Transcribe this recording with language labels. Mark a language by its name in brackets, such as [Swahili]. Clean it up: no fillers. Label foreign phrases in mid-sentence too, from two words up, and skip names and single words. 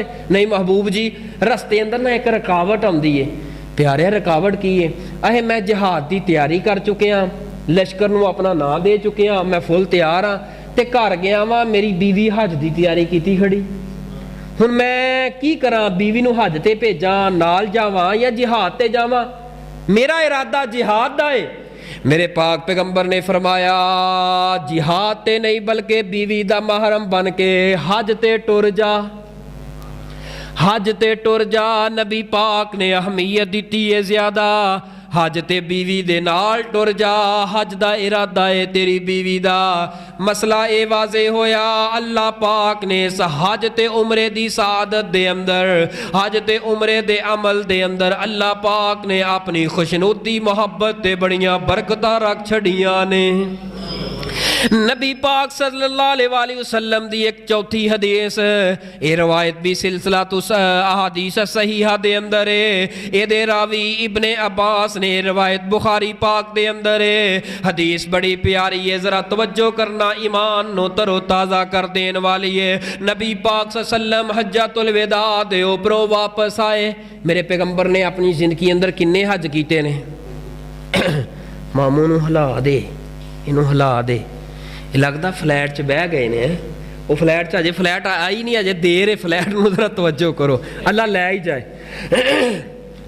[Punjabi] نہیں محبوب جی رستے اندر نہ ایک رکاوٹ آندی ہے. پیارے رکاوٹ کی ہے؟ میں جہاد دی تیاری کر چکے ہاں, لشکر نو اپنا نام دے چکے ہاں, میں فل تیار ہاں, تے گھر گیا وا میری بیوی حج دی تیاری کیتی کھڑی. ہن میں کی کراں, بیوی نو حج تے بھیجاں نال جاواں یا جہاد تے جاواں؟ میرا ارادہ جہاد دا ہے. میرے پاک پیغمبر نے فرمایا جہاد تے نہیں بلکہ بیوی دا محرم بن کے حج تے ٹر جا, حج تے ٹر جا. نبی پاک نے اہمیت دیتی ہے زیادہ, حج تے بیوی دے نال ٹر جا، حج دا ارادہ ہے تیری بیوی دا. مسئلہ یہ واضح ہویا اللہ پاک نے اس حج تے عمرے دی سعادت دے اندر، حج تے عمرے دے عمل دے اندر اللہ پاک نے اپنی خوشنودی محبت تے بڑیاں برکتاں رکھ چھڑیاں نے. نبی پاک [Arabic] صلی اللہ علیہ وسلم [Punjabi] دی ایک چوتھی حدیث، یہ روایت بھی سلسلہ تو احادیث صحیحہ دے اندر ہے. یہ راوی ابن عباس نے روایت بخاری پاک دے اندر ہے. حدیث بڑی پیاری ہے، ذرا توجہ کرنا، ایمان نو ترو تازہ کر دینے والی ہے. نبی پاک [Arabic] صلی اللہ علیہ وسلم [Punjabi] حجۃ الوداع دے اتوں واپس آئے. میرے پیغمبر نے اپنی زندگی اندر کنے حج کیتے نے? ماموں نوں ہلا دے، اینوں ہلا دے، لگدا فلیٹ چ بہ گئے نے. او فلیٹ چ اجے فلیٹ آئی نہیں، اجے دیر ہے فلیٹ میں، ذرا توجہ کرو، اللہ لے ہی جائے.